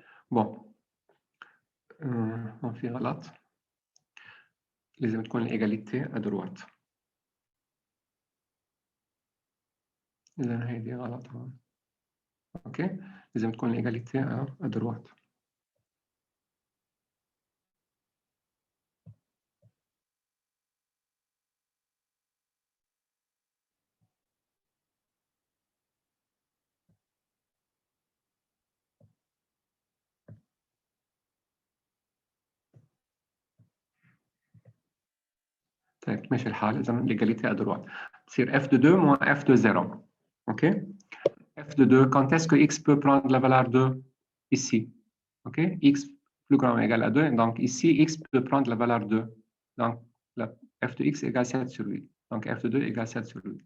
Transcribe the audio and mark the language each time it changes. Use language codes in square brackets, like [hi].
[fr] Bon, on fait [ar] غلط. لازم تكون الإيجاليتي [fr] à droite. [ar] إذا هيدي غلط هون. أوكي، لازم تكون الإيجاليتي [fr] à droite. [ar] طيب ماشي الحال، إذا الإيجاليتي [fr] à droite. [ar] تصير [fr] f de 2 moins f de 0. OK? f de 2, quand est-ce que x peut prendre la valeur 2? Ici. OK? X plus grand ou égal à 2. Donc ici, x peut prendre la valeur 2. Donc f de x égale 7 sur 8. Donc f de 2 égale 7 sur 8.